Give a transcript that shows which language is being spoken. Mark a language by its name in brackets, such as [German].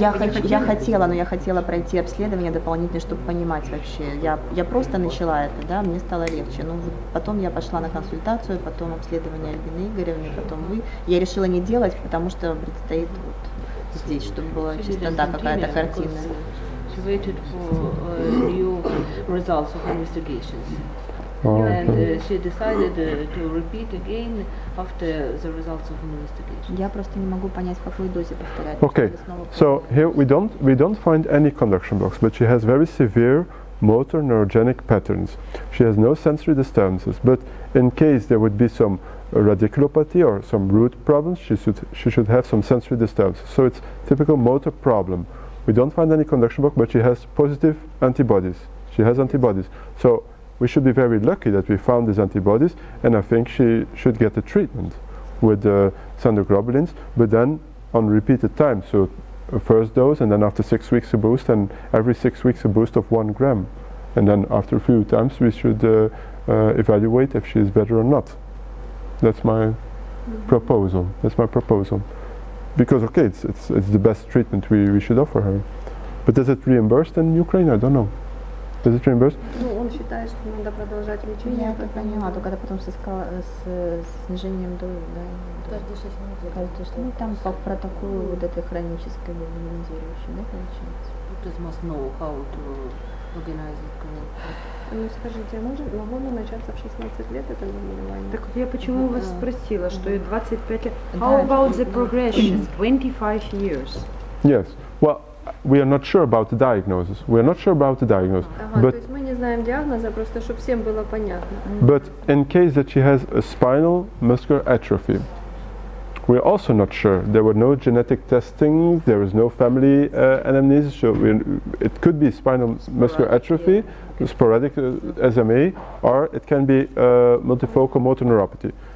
[Russian] Нет, я хотела, но я хотела пройти обследование дополнительное, чтобы понимать вообще. Я просто начала это, да, мне стало легче. Но вот потом я пошла на консультацию, потом обследование Альбины Игоревны, потом вы. Я решила не делать, потому что предстоит вот здесь, чтобы была чистота какая-то картина. [English] She waited for new results of investigations. Oh, And okay. she decided to repeat again after the results of investigation. [Russian] Я просто не могу понять, в какой дозе повторять. [English] Okay, so here we don't find any conduction blocks, but she has very severe motor neurogenic patterns. She has no sensory disturbances, but in case there would be some radiculopathy or some root problems, she should have some sensory disturbances. So it's typical motor problem. We don't find any conduction block, but she has positive antibodies. She has antibodies. So we should be very lucky that we found these antibodies, and I think she should get a treatment with sandoglobulins, but then on repeated time. So a first dose, and then after 6 weeks a boost, and every 6 weeks a boost of 1 gram. And then after a few times we should evaluate if she is better or not. That's my proposal. That's my proposal. Because okay, it's the best treatment we should offer her. But is it reimbursed in Ukraine? I don't know. Is it reimbursed? [Russian] Ну, он считает, что надо продолжать лечение. Я это поняла, только это потом с снижением дозы, да. Каждые 6 недель. Каждый, ну там по протоколу вот этой хронической лиминизирующей, да, получается. [English] Doctors must know how to organize it correctly. [Russian] Ну скажите, могло бы начаться в 16 лет это заболевание? Так я почему вас спросила, что и 25 лет. [English] How about the progression? 25 years. Yes. Well, we are not sure about the diagnosis. We are not sure about the diagnosis. [Russian] Ага, [English] But [Russian] то есть мы не знаем диагноза, просто чтобы всем было понятно. [English] But in case that she has a spinal muscular atrophy, we're also not sure. There were no genetic testing, there was no family anamnesis, so it could be spinal muscular atrophy, sporadic SMA, or it can be multifocal motor neuropathy.